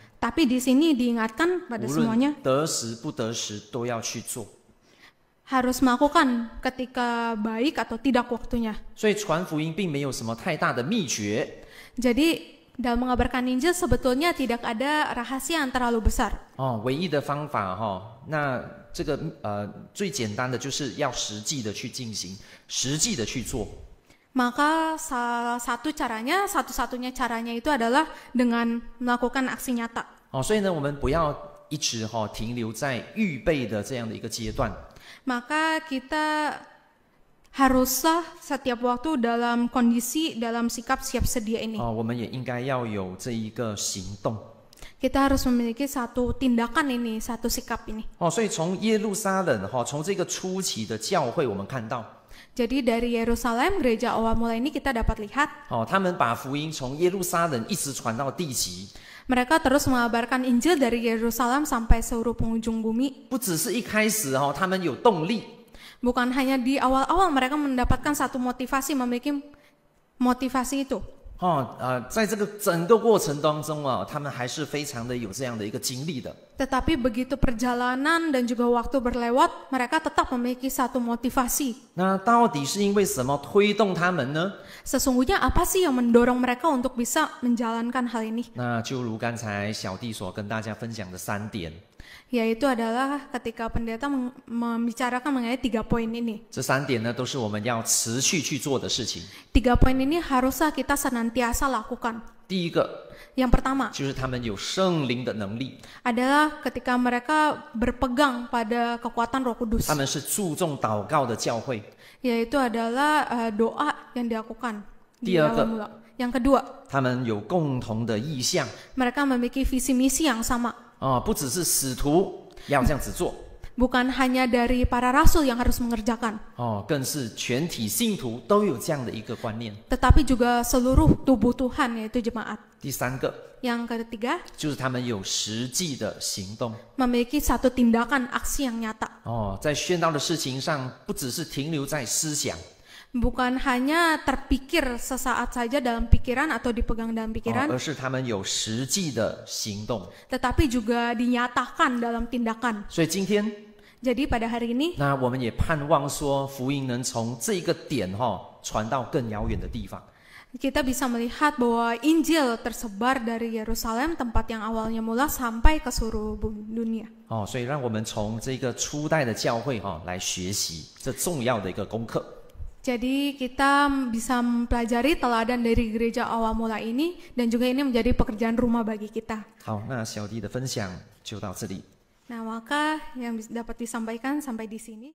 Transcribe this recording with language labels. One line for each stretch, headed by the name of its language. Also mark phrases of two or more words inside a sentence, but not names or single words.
Indonesian: Tapi di sini diingatkan pada
Chinese: 无
Indonesian: semuanya
Chinese: 论得时不得时都要去做。
Indonesian: harus melakukan ketika baik atau tidak waktunya.
Chinese: 所以传福音并没有什么太大的秘诀。
Indonesian: Jadi dalam mengabarkan Injil sebetulnya tidak ada rahasia yang terlalu besar.
Chinese: 唯一的方法那这个最简单的就是要实际的去进行，实际的去做。
Indonesian: Maka salah satu caranya, satu-satunya caranya itu adalah dengan melakukan aksi nyata.
Chinese: 所以呢，我们不要一直停留在预备的这样的一个阶段。
Indonesian: Maka kita haruslah setiap waktu dalam kondisi, dalam sikap siap sedia ini.
Chinese: 我们也应该要有这一个行动。
Indonesian: Kita harus memiliki satu tindakan ini, satu sikap ini.
Chinese: 所以从耶路撒冷从这个初期的教会，我们看到。
Indonesian: Jadi dari Yerusalem, gereja awal mula ini kita dapat lihat.
Chinese: 他们把福音从耶路撒冷一直传到地极。
Indonesian: Mereka terus mengabarkan Injil dari Yerusalem sampai seluruh penghujung bumi.
Chinese: 不只是一开始他们有动力。
Indonesian: Bukan hanya di awal-awal mereka mendapatkan satu motivasi, memiliki motivasi itu.
Chinese: 在这个整个过程当中啊，他们还是非常的有这样的一个经历的。
Indonesian: Tetapi begitu perjalanan dan juga waktu berlewat, mereka tetap memiliki satu motivasi.
Chinese: 那到底是因为什么推动他们呢？
Indonesian: Sesungguhnya apa sih yang mendorong mereka untuk bisa menjalankan hal ini?
Chinese: 那就如刚才小弟所跟大家分享的3点，
Indonesian: Yaitu adalah ketika pendeta membicarakan mengenai 3 poin ini.
Chinese: 这3点呢都是我们要持续去做的事情。
Indonesian: 3 poin ini haruslah kita senantiasa lakukan.
Chinese: 第一个
Indonesian: Yang pertama
Chinese: 就是他们有圣灵的能力，
Indonesian: adalah ketika mereka berpegang pada kekuatan Roh Kudus,
Chinese: 他们是注重祷告的教会。
Indonesian: yaitu adalah doa yang dilakukan di
Chinese: 第二个
Indonesian: awal mula. Yang kedua,
Chinese: 他们有共同的意向
Indonesian: mereka memiliki visi misi yang sama.
Chinese: 不只是使徒要这样子做
Indonesian: Bukan hanya dari para rasul yang harus mengerjakan,
Chinese: 更是全体信徒都有这样的一个观念。
Indonesian: tetapi juga seluruh tubuh Tuhan, yaitu jemaat.
Chinese: 第3个
Indonesian: Yang ketiga,
Chinese: 就是他们有实际的行动
Indonesian: memiliki satu tindakan aksi yang nyata.
Chinese: 在宣道的事情上，不只是停留在思想。
Indonesian: Bukan hanya terpikir sesaat saja dalam pikiran atau dipegang dalam pikiran,
Chinese: 而是他们有实际的行动。
Indonesian: tetapi juga dinyatakan dalam tindakan.
Chinese: 所以今天，
Indonesian: Jadi pada hari ini,
Chinese: 那我们也盼望说，福音能从这个点传到更遥远的地方。
Indonesian: kita bisa melihat bahwa Injil tersebar dari Yerusalem, tempat yang awalnya mula, sampai ke seluruh dunia.
Chinese: 所以让我们从这个初代的教会来学习这重要的一个功课。
Indonesian: Jadi kita bisa mempelajari teladan dari gereja awal mula ini, dan juga ini menjadi pekerjaan rumah bagi kita.
Chinese: 好，那小弟的分享就到这里。
Indonesian: Nah, maka yang dapat disampaikan sampai di sini.